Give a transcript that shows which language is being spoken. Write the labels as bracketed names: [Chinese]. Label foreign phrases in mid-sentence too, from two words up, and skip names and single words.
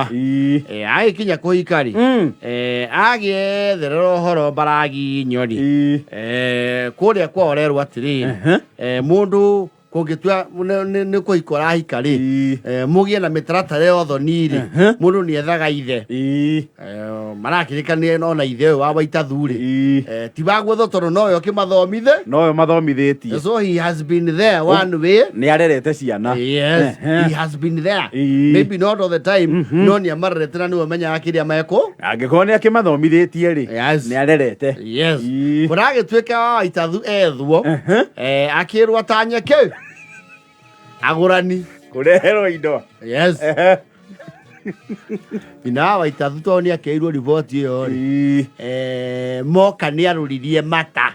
[Kikuyu] Agĩkinya kũhika rĩ agĩetherera ũhoro mbaraginyo rĩ kũrĩa kwao rerwo atĩrĩ mũndũ kũngĩtua nĩ kũhika ũrahika rĩ mũgĩe na mĩtaratara ya ũthoni rĩ mũndũ nĩ ethaga ithe. Marakĩrĩkanĩre no na ithe ũyũ wa Waitathu rĩ ti wagwetho tondũ nowe ũkĩmathomithe. Nowe mathomithĩtie. [English] So he has been there one way. [Kikuyu] Nĩ arerete ciana. [English] Yes. He has been there. Maybe not all the time. [Kikuyu] No nĩ amarerete na nĩwe menyaga kĩrĩa mekwo. Angĩkorwo nĩ akĩmathomithĩtie rĩ nĩ arerete. [English] Yes. [Kikuyu] Kũragĩtuĩka wa Waitathu ethwo akĩrwo atanye kĩu agũrani kũreherwo indo. [English] Yes. [Kikuyu] Nyina wa Waitathu to ni akeirwo report iyo ri moka ni aruririe mata.